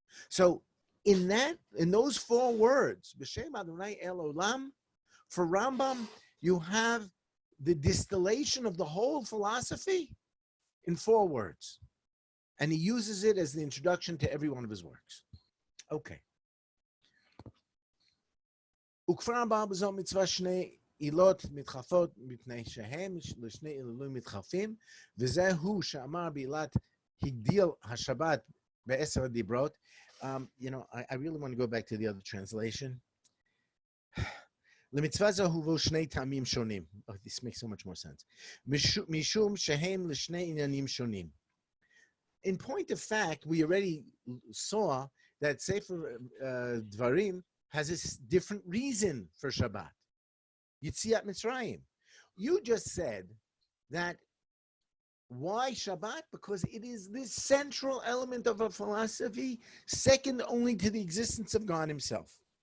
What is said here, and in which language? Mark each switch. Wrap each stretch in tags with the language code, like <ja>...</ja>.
<en>So in those 4 words,</en> <he>B'Shem Adonai El Olam,</he> <en>for Rambam, you have the distillation of the whole philosophy in 4 words. And he uses it as the introduction to every one of his works. Okay.</en> <he>וכבר בא בזו מצווה שני עילות מתחלפות מפני שהם לשני עילולים מתחלפים, וזהו שאמר בעילת הגדיל השבת ב10 הדיברות.</he> <en>I really want to go back to the other translation.</en> <he>למצווה זו הובאו שני טעמים שונים.</he> <en>This makes so much more sense.</en> <he>משום שהם לשני עניינים שונים.</he> <en>In point of fact, we already saw that Sefer Dvarim has a different reason for Shabbat. Yitziat Mitzrayim. You just said that why Shabbat? Because it is this central element of a philosophy, second only to the existence of God himself.</en>